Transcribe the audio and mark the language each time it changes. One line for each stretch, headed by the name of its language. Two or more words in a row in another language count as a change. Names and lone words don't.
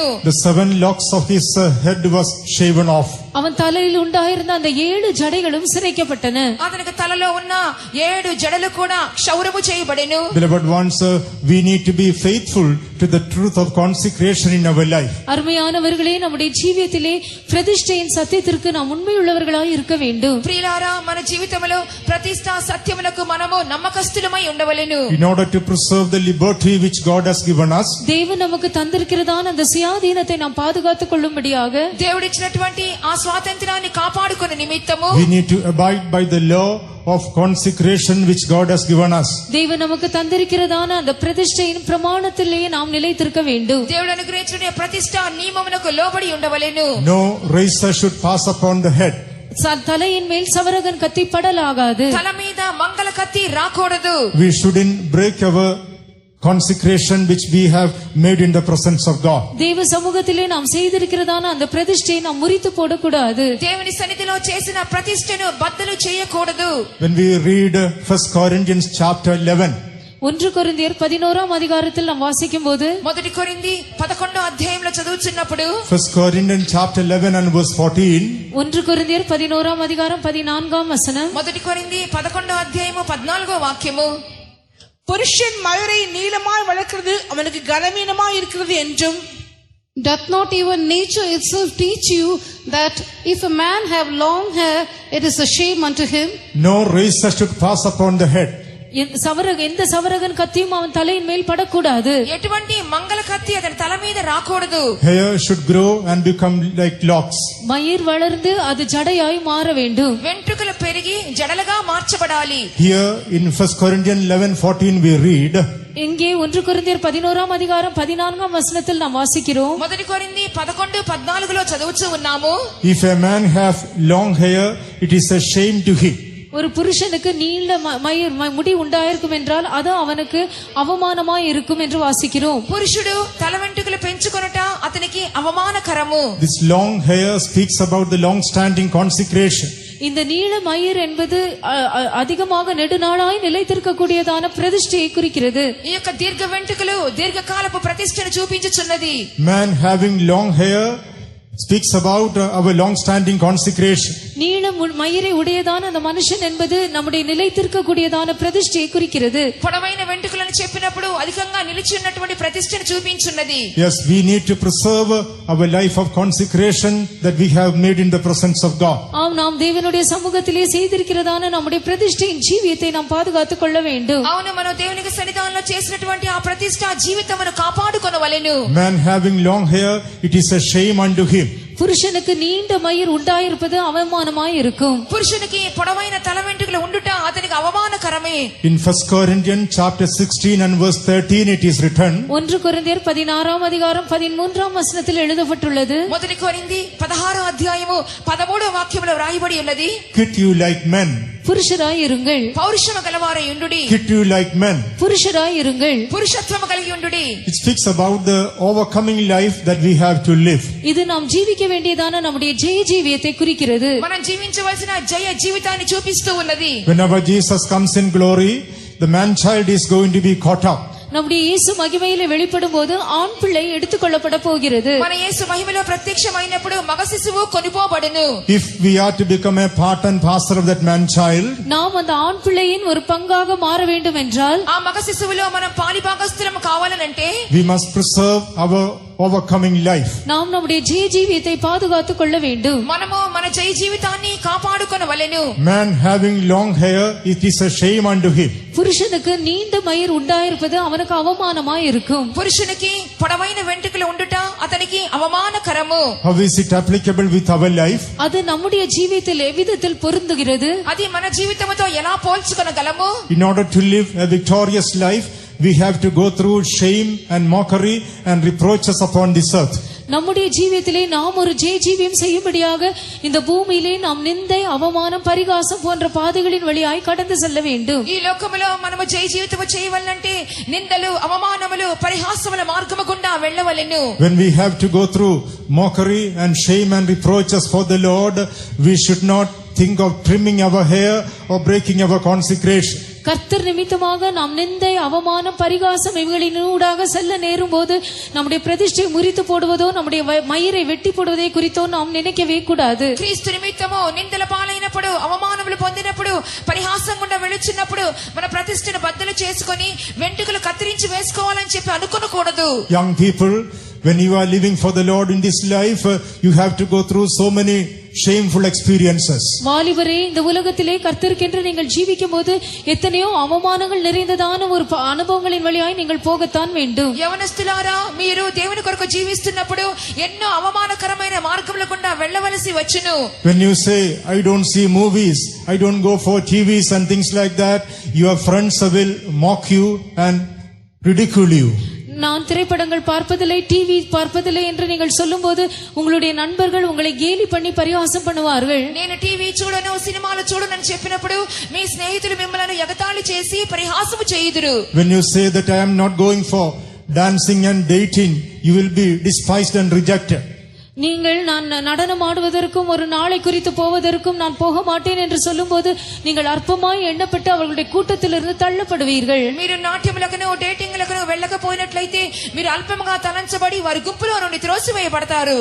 English: The 7 locks of his head was shaven off.
Tamil: அவன் தலையில் உண்டாயிருந்த அந்த 7 ஜடைகளும் சிரைக்கப்பட்டன.
Telugu: అతనికి తలలో ఉన్న 7 జడలు కూడా క్షౌరము చేయబడెను.
English: Beloved ones, we need to be faithful to the truth of consecration in our life.
Tamil: அருமையானவர்களே, நம்முடைய ஜீவியத்திலே பிரதிஷ்டையின் சத்தியத்திற்கு நாம் உண்மையுள்ளவர்களாய் இருக்க வேண்டும்.
Telugu: ప్రియులారా, మన జీవితంలో ప్రతిష్ఠ సత్యములకు మనము నమ్మకస్తులమై ఉండవలెను.
English: In order to preserve the liberty which God has given us,
Tamil: தேவன் நமக்கு தந்திருக்கிறதான அந்த சுயாதீனத்தை நாம் பாதுகாத்துக் கொள்ளும்படியாக
Telugu: దేవుడిచ్చినటువంటి ఆ స్వాతంత్రాన్ని కాపాడుకునే నిమిత్తము
English: we need to abide by the law of consecration which God has given us.
Tamil: தேவன் நமக்கு தந்திருக்கிறதான அந்த பிரதிஷ்டையின் பிரமாணத்திலே நாம் நிலைத்திருக்க வேண்டும்.
Telugu: దేవుడు అనుగ్రహించిన ప్రతిష్ఠ నియమమునకు లోబడి ఉండవలెను.
English: No razor should pass upon the head.
Tamil: தலையின் மேல் சவரகன் கத்தி படலாகாது.
Telugu: తల మీద మంగళ కత్తి రాకూడదు.
English: We shouldn't break our consecration which we have made in the presence of God.
Tamil: தேவ சமூகத்திலே நாம் செய்திருக்கிறதான அந்த பிரதிஷ்டையை நாம் முறித்து போடக்கூடாது.
Telugu: దేవుని సన్నిధిలో చేసిన ప్రతిష్టను బద్దలు చేయకూడదు.
English: When we read 1 Corinthians chapter 11,
Tamil: 1 கொரிந்தியர் 11ஆம் அதிகாரத்தில் நாம் வாசிக்கும்போது,
Telugu: మొదటి కొరింథీ 11వ అధ్యాయంలో చదువుచున్నప్పుడు
English: 1 Corinthians chapter 11 and verse 14,
Tamil: 1 கொரிந்தியர் 11ஆம் அதிகாரம் 14ஆம் வசனம்,
Telugu: మొదటి కొరింథీ 11వ అధ్యాయము 14వ వాక్యము,
Tamil: புருஷன் மயிரை நீளமாய் வளர்க்கிறது அவனுக்கு கனவீனமாய் இருக்கிறது என்றும்,
English: Doth not even nature itself teach you that if a man have long hair, it is a shame unto him? no razor should pass upon the head.
Tamil: எந்த சவரகன் கத்தியும் அவன் தலையின் மேல் படக்கூடாது.
Telugu: ఎటువంటి మంగళ కత్తి అతని తల మీద రాకూడదు.
English: Hair should grow and become like locks.
Tamil: மயிர் வளர்ந்து அது ஜடையாய் மாற வேண்டும்.
Telugu: వెంట్రుకలు పెరిగి జడలుగా మార్చబడాలి.
English: Here in 1 Corinthians 11:14 we read,
Tamil: இங்கே 1 கொரிந்தியர் 11ஆம் அதிகாரம் 14ஆம் வசனத்தில் நாம் வாசிக்கிறோம்,
Telugu: మొదటి కొరింథీ 11:14లో చదువుచూ ఉన్నాము.
English: if a man have long hair, it is a shame to him.
Tamil: ஒரு புருஷனுக்கு நீண்ட முடி உண்டாயிருக்கும் என்றால் அது அவனுக்கு அவமானமாய் இருக்கும் என்று வாசிக்கிறோம்.
Telugu: పురుషుడు తల వెంట్రుకలు పెంచుకొనుట అతనికి అవమానకరము.
English: This long hair speaks about the long standing consecration.
Tamil: இந்த நீள மயிர் என்பது அதிகமாக நெடுநாளாய் நிலைத்திருக்கக்கூடியதான பிரதிஷ்டையை குறிக்கிறது.
Telugu: ఈ యొక్క దీర్ఘ వెంట్రుకలు దీర్ఘకాలపు ప్రతిష్టను చూపించుచున్నది.
English: Man having long hair speaks about our long standing consecration.
Tamil: நீள மயிரை உடையதான அந்த மனுஷன் என்பது நம்முடைய நிலைத்திருக்கக்கூடியதான பிரதிஷ்டையை குறிக்கிறது.
Telugu: పొడవైన వెంట్రుకలను చెప్పినప్పుడు అధికంగా నిలిచి ఉన్నటువంటి ప్రతిష్టను చూపించున్నది.
English: Yes, we need to preserve our life of consecration that we have made in the presence of God.
Tamil: ஆம், நாம் தேவனுடைய சமூகத்திலே செய்திருக்கிறதான நம்முடைய பிரதிஷ்டையின் ஜீவியத்தை நாம் பாதுகாத்துக் கொள்ள வேண்டும்.
Telugu: అవును, మనం దేవునికి సన్నిధానంలో చేసినటువంటి ఆ ప్రతిష్ట జీవితమును కాపాడుకొనవలెను.
English: Man having long hair, it is a shame unto him.
Tamil: புருஷனுக்கு நீண்ட மயிர் உண்டாயிருப்பது அவமானமாய் இருக்கும்.
Telugu: పురుషునికి పొడవైన తల వెంట్రుకలు ఉండుట అతనికి అవమానకరమే.
English: In 1 Corinthians chapter 16 and verse 13 it is written,
Tamil: 1 கொரிந்தியர் 16ஆம் அதிகாரம் 13ஆம் வசனத்தில் எழுதப்பட்டுள்ளது,
Telugu: మొదటి కొరింథీ 16వ అధ్యాయము 13వ వాక్యములో రాయబడి ఉన్నది,
English: quit you like men.
Tamil: புருஷராய் இருங்கள்.
Telugu: పౌరుషము గలవారై ఉండుడి.
English: Quit you like men.
Tamil: புருஷராய் இருங்கள்.
Telugu: పురుషత్వము కలిగి ఉండుడి.
English: It speaks about the overcoming life that we have to live.
Tamil: இது நாம் ஜீவிக்க வேண்டியதான நம்முடைய ஜெய ஜீவியத்தை குறிக்கிறது.
Telugu: మనం జీవించవలసిన జయ జీవితాన్ని చూపిస్తూ ఉన్నది.
English: Whenever Jesus comes in glory, the man child is going to be caught up.
Tamil: நம்முடைய இயேசு மகிமையிலே வெளிப்படும் போது ஆண் பிள்ளை எடுத்துக்கொள்ளப்பட போகிறது.
Telugu: మన యేసు మహిమలో ప్రత్యక్షమైనప్పుడు మగ శిశువు కొనిపోబడును.
English: If we are to become a part and parcel of that man child,
Tamil: நாம் அந்த ஆண் பிள்ளையின் ஒரு பங்காக மாற வேண்டும் என்றால்,
Telugu: ఆ మగ శిశువులో మనం పాలిభాగస్థులం కావాలనంటే
English: we must preserve our overcoming life.
Tamil: நாம் நம்முடைய ஜெய ஜீவியத்தை பாதுகாத்துக் கொள்ள வேண்டும்.
Telugu: మనము మన జయ జీవితాన్ని కాపాడుకొనవలెను.
English: Man having long hair, it is a shame unto him.
Tamil: புருஷனுக்கு நீண்ட மயிர் உண்டாயிருப்பது அவனுக்கு அவமானமாய் இருக்கும்.
Telugu: పురుషునికి పొడవైన వెంట్రుకలు ఉండుట అతనికి అవమానకరము.
English: How is it applicable with our life?
Tamil: அது நம்முடைய ஜீவியத்தில் எவ்விதத்தில் பொருந்துகிறது?
Telugu: అది మన జీవితముతో ఎలా పోల్చుకొనగలము?
English: In order to live a victorious life, we have to go through shame and mockery and reproaches upon this earth.
Tamil: நம்முடைய ஜீவியத்திலே நாம் ஒரு ஜெய ஜீவியம் செய்யும்படியாக இந்த பூமியிலே நாம் நிந்தை, அவமானம், பரிகாசம் போன்ற பாதைகளின் வழியாய் கடந்து செல்ல வேண்டும்.
Telugu: ఈ లోకములో మనము జయ జీవితము చేయవలనంటే నిందలు, అవమానములు, పరిహాసముల మార్గము గుండా వెళ్ళవలెను.
English: When we have to go through mockery and shame and reproaches for the Lord, we should not think of trimming our hair or breaking our consecration.
Tamil: கர்த்தர் நிமித்தமாக நாம் நிந்தை அவமானம் பரிகாசம் இவைகளினூடாக செல்ல நேரும் போது நம்முடைய பிரதிஷ்டை முறித்து போடுவதோ நம்முடைய மயிரை வெட்டி போடுவதை குறித்தோ நாம் நினைக்கவே கூடாது.
Telugu: క్రీస్తు నిమిత్తము నిందల పాలైనప్పుడు అవమానములు పొందినప్పుడు పరిహాసం గుండా వెళుచున్నప్పుడు మన ప్రతిష్టను బద్దలు చేసుకొని వెంట్రుకలు కత్తిరించి వేసుకోవాలని చెప్పి అనుకోకూడదు.
English: Young people, when you are living for the Lord in this life, you have to go through so many shameful experiences.
Tamil: வாலிபரே, இந்த உலகத்திலே கர்த்தருக்கென்று நீங்கள் ஜீவிக்கும் போது எத்தனையோ அவமானங்கள் நிறைந்ததான ஒரு அனுபவங்களின் வழியாய் நீங்கள் போகத்தான் வேண்டும்.
Telugu: యవనస్తులారా, మీరు దేవుని కొరకు జీవిస్తున్నప్పుడు ఎన్నో అవమానకరమైన మార్గముల గుండా వెళ్ళవలసి వచ్చును.
English: When you say, I don't see movies, I don't go for TVs and things like that, your friends will mock you and ridicule you.
Tamil: நான் திரைப்படங்கள் பார்ப்பதில்லை, டிவி பார்ப்பதில்லை என்று நீங்கள் சொல்லும்போது உங்களுடைய நண்பர்கள் உங்களை கேலி பண்ணி பரிகாசம் பண்ணுவார்கள்.
Telugu: నేను టీవీ చూడను, సినిమాలు చూడను అని చెప్పినప్పుడు మీ స్నేహితులు మిమ్మల్ని ఎగతాళి చేసి పరిహాసము చేయుదురు.
English: When you say that I am not going for dancing and dating, you will be despised and rejected.
Tamil: நீங்கள் நான் நடனம் ஆடுவதற்கும் ஒரு நாளை குறித்து போவதற்கும் நான் போக மாட்டேன் என்று சொல்லும்போது நீங்கள் அற்பமாய் எண்ணப்பட்டு அவர்களுடைய கூட்டத்திலிருந்து தள்ளப்படுவீர்கள்.
Telugu: మీరు నాట్యములకును డేటింగ్లకు వెళ్ళకపోయినట్లయితే మీరు అల్పంగా తలంచబడి వారి గుంపులో నుండి త్రోసివేయబడతారు.